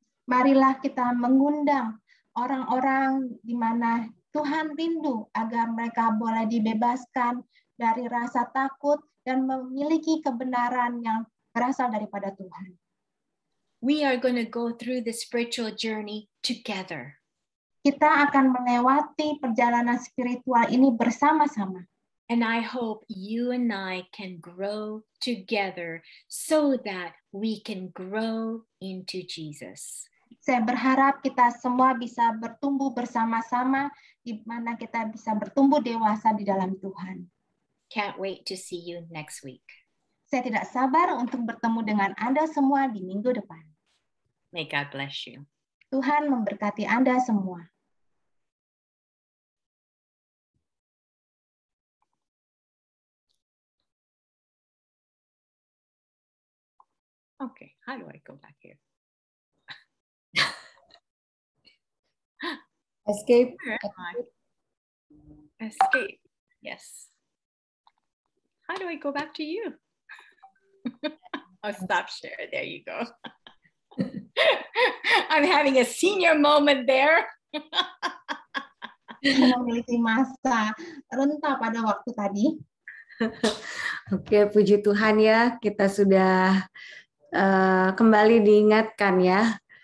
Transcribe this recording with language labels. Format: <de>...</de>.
<id>Marilah kita mengundang orang-orang di mana Tuhan rindu agar mereka boleh dibebaskan dari rasa takut dan memiliki kebenaran yang berasal daripada Tuhan.</id> <en>We are going to go through the spiritual journey together.</en> <id>Kita akan melewati perjalanan spiritual ini bersama-sama.</id> <en>And I hope you and I can grow together so that we can grow into Jesus.</en> <id>Saya berharap kita semua bisa bertumbuh bersama-sama, di mana kita bisa bertumbuh dewasa di dalam Tuhan.</id> <en>Can't wait to see you next week.</en> <id>Saya tidak sabar untuk bertemu dengan Anda semua di minggu depan.</id> <en>May God bless you.</en> <id>Tuhan memberkati Anda semua.</id> <en>Okay, how do I go back here? Escape. Where am I? Escape. Yes. How do I go back to you? Oh, stop share. There you go. I'm having a senior moment there.</en> <id>Memiliki masa renta pada waktu tadi. Oke, puji Tuhan ya, kita sudah kembali diingatkan ya.</id>